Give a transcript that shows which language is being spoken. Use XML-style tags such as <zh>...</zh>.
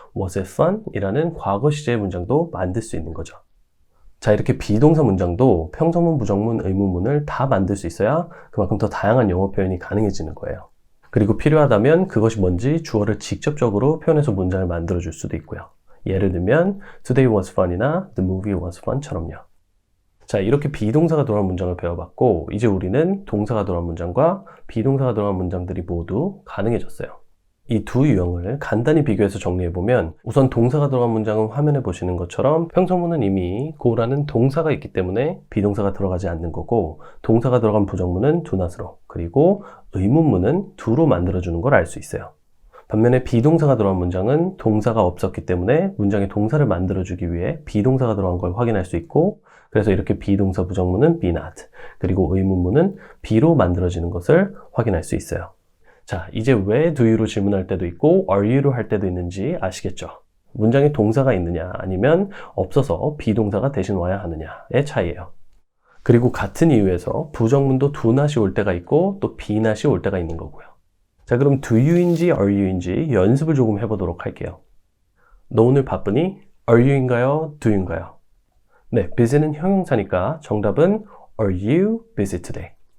<en>Was it fun?</en> <ko>이라는 과거 시제의 문장도 만들 수 있는 거죠. 자, 이렇게 비동사 문장도 평서문, 부정문, 의문문을 다 만들 수 있어야 그만큼 더 다양한 영어 표현이 가능해지는 거예요. 그리고 필요하다면 그것이 뭔지 주어를 직접적으로 표현해서 문장을 만들어 줄 수도 있고요. 예를 들면</ko> <en>Today was fun이나 The movie was fun처럼요.</en> <ko>자, 이렇게 비동사가 들어간 문장을 배워봤고 이제 우리는 동사가 들어간 문장과 비동사가 들어간 문장들이 모두 가능해졌어요. 이 두 유형을 간단히 비교해서 정리해보면 우선 동사가 들어간 문장은 화면에 보시는 것처럼 평서문은 이미 go라는 동사가 있기 때문에 비동사가 들어가지 않는 거고 동사가 들어간 부정문은 do not으로 그리고 의문문은 do로 만들어주는 걸 알 수 있어요. 반면에 비동사가 들어간 문장은 동사가 없었기 때문에 문장에 동사를 만들어주기 위해 비동사가 들어간 걸 확인할 수 있고 그래서 이렇게 비동사 부정문은 be not 그리고 의문문은 be로 만들어지는 것을 확인할 수 있어요. 자, 이제 왜 do you로 질문할 때도 있고 are you로 할 때도 있는지 아시겠죠? 문장에 동사가 있느냐 아니면 없어서 비동사가 대신 와야 하느냐의 차이예요. 그리고 같은 이유에서 부정문도 do not이 올 때가 있고 또 be not이 올 때가 있는 거고요. 자, 그럼 do you인지 are you인지 연습을 조금 해보도록 할게요. 너 오늘 바쁘니?</ko> <en>are you</en> <ko>인가요?</ko> <en>do you</en> <ko>인가요?</ko> <en>네, busy는</en> <ko>형용사니까 정답은</ko> <en>are you busy today?</en>